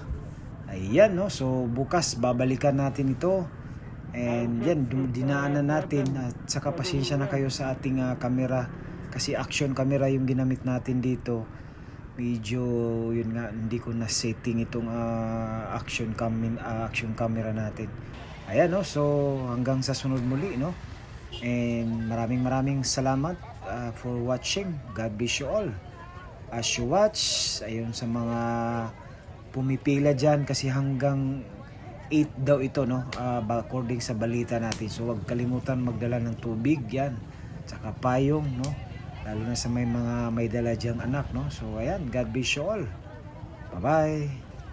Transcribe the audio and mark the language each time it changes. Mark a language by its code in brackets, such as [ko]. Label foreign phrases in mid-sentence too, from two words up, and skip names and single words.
[tl] Ayan, no, so bukas babalikan natin ito, and yan, dinaanan natin, at saka pasensya na kayo sa ating camera, kasi [en] action camera [tl] yung ginamit natin dito. Medyo yun nga, hindi ko na setting itong [en] action camera [tl] natin. Ayan, no, so hanggang sa sunod muli, no, and maraming salamat [en] for watching. God bless you all as you watch. [tl] Ayun, sa mga pumipila dyan, kasi hanggang 8 daw ito, no, according sa balita natin. So huwag kalimutan magdala ng tubig yan, tsaka payong, no, lalo na sa may mga may dala dyang anak, no. So ayan, [en] God bless you all. Bye bye.